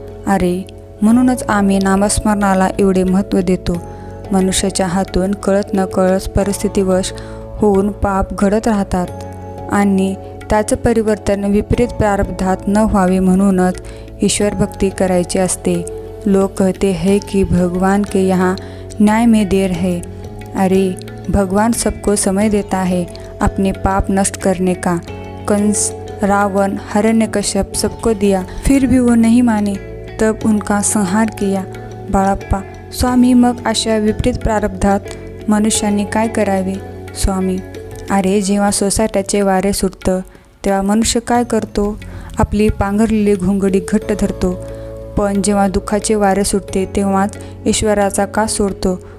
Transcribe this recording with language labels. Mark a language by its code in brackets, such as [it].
[mr] अरे म्हणूनच आम्ही नामस्मरणाला एवढे महत्त्व देतो. मनुष्याच्या हातून कळत न कळत परिस्थितीवश होऊन पाप घडत राहतात आणि त्याचं परिवर्तन विपरीत प्रारब्धात न व्हावे म्हणूनच ईश्वर भक्ती करायची असते. [hi] लोग कहते हैं कि भगवान के यहाँ न्याय में देर है. अरे भगवान सबको समय देता है अपने पाप नष्ट करने का. कंस, रावण, हिरण्यकश्यप सबको दिया, फिर भी वो नहीं माने, तब उनका संहार किया. [mr] बाळाप्पा, स्वामी, मग अशा विपरीत प्रारब्धात मनुष्याने काय करावे? स्वामी, अरे जेव्हा सोसाट्याचे वारे सुटतं तेव्हा मनुष्य काय करतो? आपली पांघरलेली घोंगडी घट्ट धरतो. पण जेव्हा दुःखाचे वारे सुटते तेव्हाच ईश्वराचा का सोडतो?